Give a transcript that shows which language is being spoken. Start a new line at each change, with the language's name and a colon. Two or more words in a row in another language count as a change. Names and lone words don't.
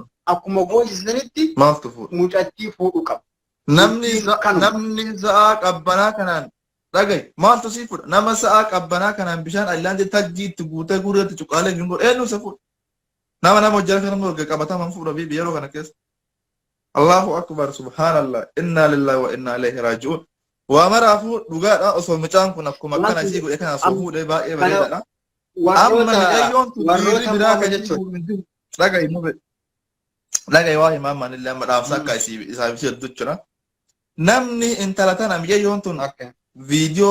Oromo: Akkuma goosisanitti Maaltu fuudha? mucattii fuudhuu qaba. Namni sa'aa qabbanaa kanaan dhagaye maaltu sii fuudha? Nama sa'aa qabbanaa kanaan bishaan haayilaandii tajjii itti guutee guureetti cuqaalee hin godhu eenyu isa fuudha? Nama hojjaa kana morga qabataman fuudha fi yeroo kana keessa.
Arabic: الله أكبر سبحان الله إنا لله وإنا إليه راجعون
Oromo: wa marafu dhugaadha osoo mucaan kun akkuma kana isii godhe kana osoo fuudhee baay'ee bareedaadha amma mi'ayyoon tun dhiirri biraa kan jechuudha dhagaye waa himaamaan illee amma dhaamsa akka isaaf ishee jechuudha namni intala tana mi'ayyoon tun viidiyoo